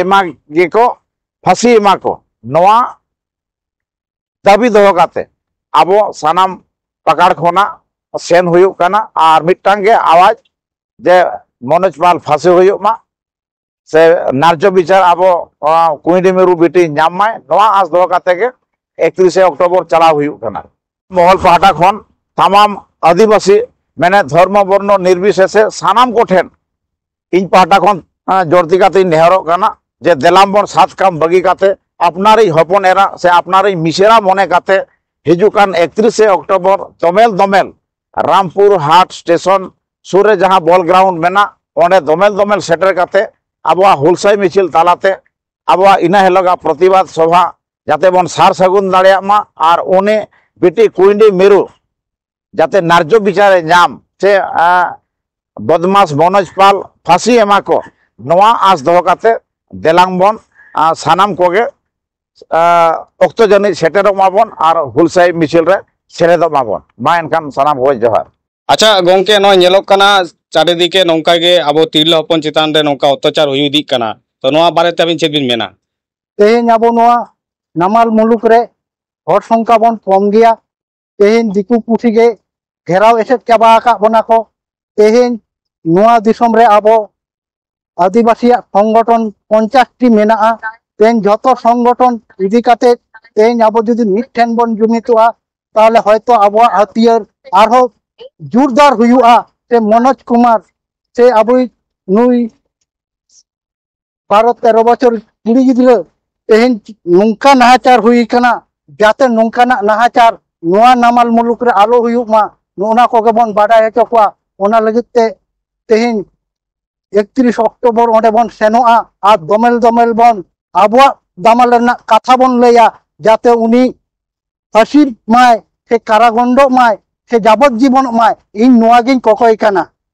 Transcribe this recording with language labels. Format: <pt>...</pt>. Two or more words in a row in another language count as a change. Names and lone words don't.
<sat>एमा को नवा दाबी दो काते अब सानाम पकड़ खोना सेन हुई और मिट्टांगे आवाज जे मनोज पाल फांसी हुई से नार्य विचार अब कुईडी मेरु बिटी नामाय नवा आस दो काते के 31 अक्टोबर चला हुई महल पाहटा खन तमाम आदिवासी मैंने धर्म वर्ण निर्विशेषे सानाम को ठेन इन पाहटा खन जोरती काते नेहरो काना जे देलामबन सात काम बगी काते अपनारी हपन एरा से अपनारी मिसेरा मने काते हिजुकान 31 अक्टोबर दमेल दमेल रामपुर हाट स्टेशन सूरे जहां बॉल ग्राउंड मेना ओंडे दमेल दमेल सेटर काते आबवा हुलसाई मिছিল तालाते आबवा इना हेलगा प्रतिबाद सभा जाते बन सार सगुन दाड़ियामा और उनी बिटी कुईडी मेरु जाते नार्य विचारे नाम से बदमाश मनोज पाल फांसी एमा को नवा आस दो काते देलांगबन सानाम कोगे अक्तो जनी सेटेरो माबन और हुलसाई मिছিল रे सेरेदो माबन मा एनखान सानाम को जोहार। अच्छा गोंके नो नेलोक कना चारिदिके नौका गे अब तिरला हपन चितान रे नौका अत्याचार हुई इदी कना तो नोआ बारे ते चेक बिन मेना तेहेन अब नोआ नामाल मुलुक रे हर संख्या बन कम गया तेहेन दिकु पुथी गे घेराव एसेट चाबा का बना को तेहेन नोआ दिसम रे अब आदिवासी संगठन 50 टी मेना तेहेन जतो संगठन इदी काते तेहेन अब जदि मिठेन बन जुमितोआ ताहले हयतो अब हाथियार आरो जोरदार हुआ से मनोज कुमार से अब नुई 12-13 बचर कुड़ी गिद्रा तेहेन नौका नाहाचार हुई कना जाते नौका नाहाचार नोआ नामाल मुलुक रे आलो हुयुमा नोना को बन बाडाय हचोआ ओना लगित ते तेहेन 31 अक्टोबर ओंडे बन सेनोआ आ दमेल दमेल बन आबवा दामाल रना कथा बन लैया जाते उनी फांसी माय से कारागंड माय से जाबत जीवन माय इन नोआ गिन कोकोय कना।</sat>